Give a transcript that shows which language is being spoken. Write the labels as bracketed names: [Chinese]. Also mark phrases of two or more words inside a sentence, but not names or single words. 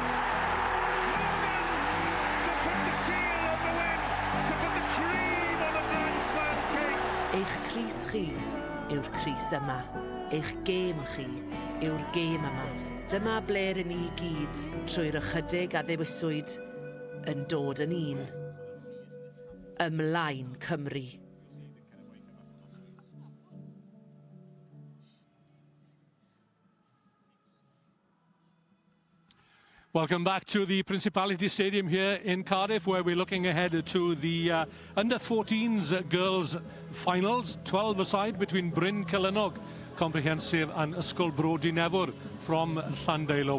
[Welsh] Eich crys chi yw'r crys yma, eich gêm chi yw'r gêm yma. dyma ble rydyn ni gyd trwy'r ychydig a ddewiswyd yn dod yn un. Ymlaen Cymru. [English] Welcome back to the Principality Stadium here in Cardiff, where we're looking ahead to the under-14s girls finals, 12 aside between Bryn Celynnog Comprehensive and Ysgol Bro Dinefwr from Llandeilo.